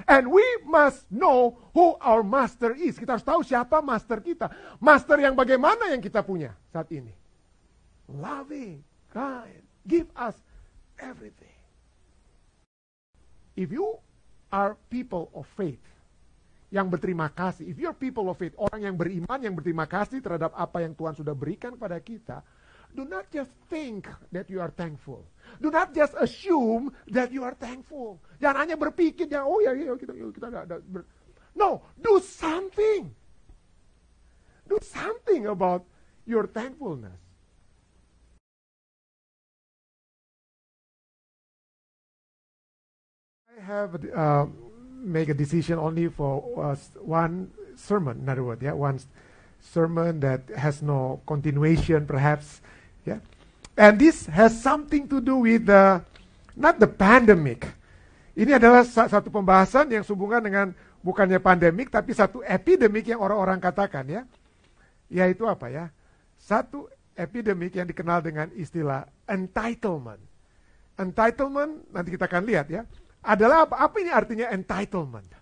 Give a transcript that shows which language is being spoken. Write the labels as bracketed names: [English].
[English] And we must know who our master is. [Indonesian] Kita harus tahu siapa master kita. Master yang bagaimana yang kita punya saat ini. [English] Loving, kind, give us everything. If you are people of faith, [Indonesian] yang berterima kasih. [English] If you're people of faith, [Indonesian] orang yang beriman, yang berterima kasih terhadap apa yang Tuhan sudah berikan kepada kita, [English] do not just think that you are thankful. Do not just assume that you are thankful. [Indonesian] Jangan hanya berpikir, ya, oh ya, kita ada. [English] No, do something. Do something about your thankfulness. I have make a decision only for one sermon, in other words, one sermon that has no continuation, perhaps, And this has something to do with not the pandemic. [Indonesian] Ini adalah satu pembahasan yang sehubungan dengan bukannya pandemik, tapi satu epidemik yang orang-orang katakan, yaitu apa ya? Satu epidemik yang dikenal dengan istilah entitlement. Entitlement, nanti kita akan lihat ya, adalah apa? Apa ini artinya entitlement?